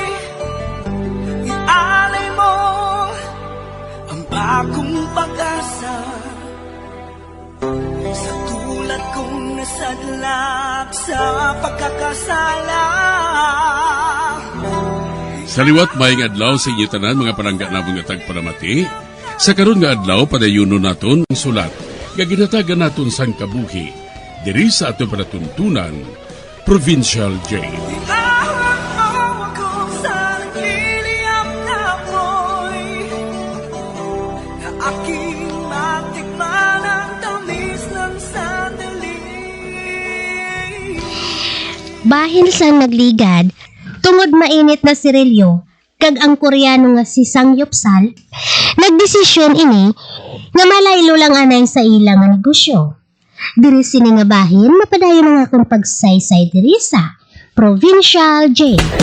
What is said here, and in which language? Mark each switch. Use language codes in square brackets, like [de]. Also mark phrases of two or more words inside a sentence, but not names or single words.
[tl] Ialay mo ang bagong pag-asa sa tulad kong nasadlak sa pagkakasala. [hil] Sa liwat maayong adlaw sa inyo tanan mga palangga na mga tagpalamati, sa karon nga adlaw padayuno naton ang sulat nga ginatagan naton sang kabuhi diri sa ato panatuntunan, Provincial Jail. [tl] Iahon mo ako sa nagliliyap na apoy, na aking matikman ang tamis ng sandali. [hil] Bahin sang nagligad, tungod mainit na sirilyo, kag ang Koreano nga si Sangyupsal, nagdesisyon ini nga malaylo lang anay sa ilang nga negosyo. Diri sini nga bahin, mapadayon ang akong pagsaysay diri sa Provincial Jail.